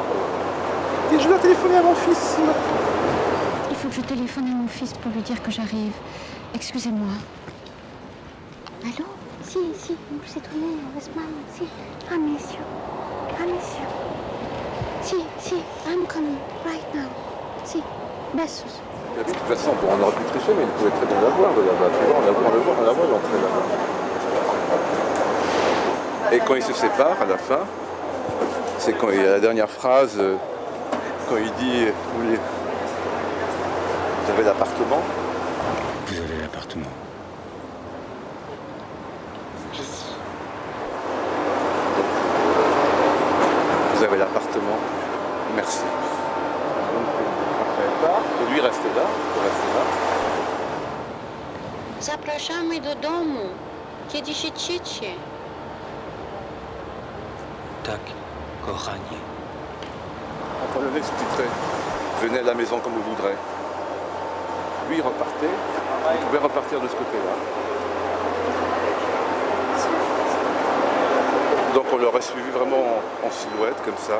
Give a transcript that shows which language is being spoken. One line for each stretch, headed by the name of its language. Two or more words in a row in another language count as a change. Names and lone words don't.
French: Et je dois téléphoner à mon fils. Il faut que je téléphone à mon fils pour lui dire que j'arrive. Excusez-moi. Allô? Si, c'est toi, maman. Si, monsieur. Si,
English: I'm coming right now.
Spanish: Si, besos.
French: De toute façon, bon, on aurait pu tricher, mais il pouvait très bien la voir de là-bas. Tu vois, on la voit l'entrée là-bas. Et quand ils se séparent, à la fin, c'est quand il y a la dernière phrase, quand il dit vous avez l'appartement. Vous avez l'appartement. Vous avez l'appartement, merci. Après elle part, et lui reste là,
Polish: Zapraszamy do domu. Kiedy się ciecie. Tak, kochanie.
French: Entendez sous-titré. Venez à la maison comme vous voudrez. Lui il repartait, il pouvait repartir de ce côté-là. Donc on l'aurait suivi vraiment en silhouette comme ça.